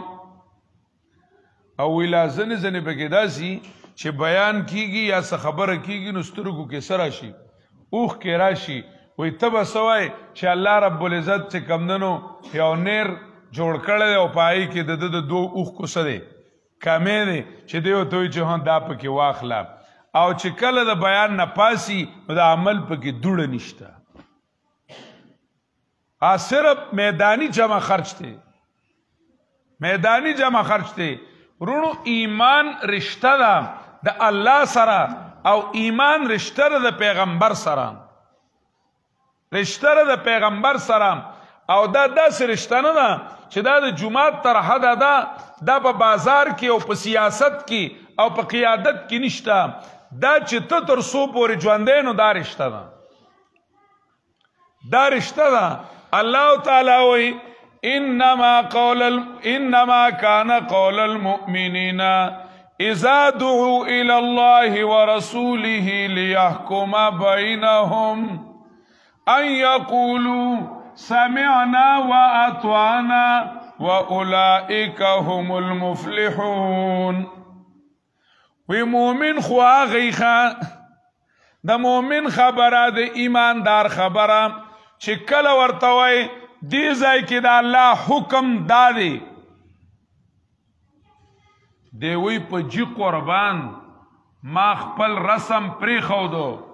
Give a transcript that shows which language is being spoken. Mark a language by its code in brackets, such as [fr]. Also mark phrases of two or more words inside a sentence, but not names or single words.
[ps] او ویلا ځنې ځنې پکې داسي چې بیان کیږي یا څه خبره کیږي نو سترګو کې څه راشي اوښ کې راشي وی ته به څه وایې چې الله رب العزت چې کمدنو یو نیر جوړ کړی دی او په هغې کې د ده د 2 اوښکو څه دی کمی دی چې دی ورته وایي چې دا پکې واخله او چې کله د بیان نه پاسي نو د عمل پکې دوړه نشته. صرف میدانی جمع خرچ دی، میدانی جمع خرچ دی. رونو ایمان رشته ده د الله سره او ایمان رشته ده د پیغمبر سره، رشته ده د پیغمبر سره او دا داسې رشته نه ده چې دا د جماعت تر حده ده، دا په بازار کې او په سیاست کې او په قیادت کې نشته، دا چې ته تر څو پورې ژوندی نو دا رشته ده، دا رشته ده. [ar] الله تعالی وایي انما كان قول المؤمنين اذا دعوا الى الله ورسوله ليحكم بينهم ان يقولوا سمعنا واطعنا واولئک هم المفلحون. [ps] وی مومن خو هغه د مومن خبره د ایماندار خبره چې کله ورته وای دی ځای کې د الله حکم دادی دی وی په جی قربان ما خپل رسم پریښودو،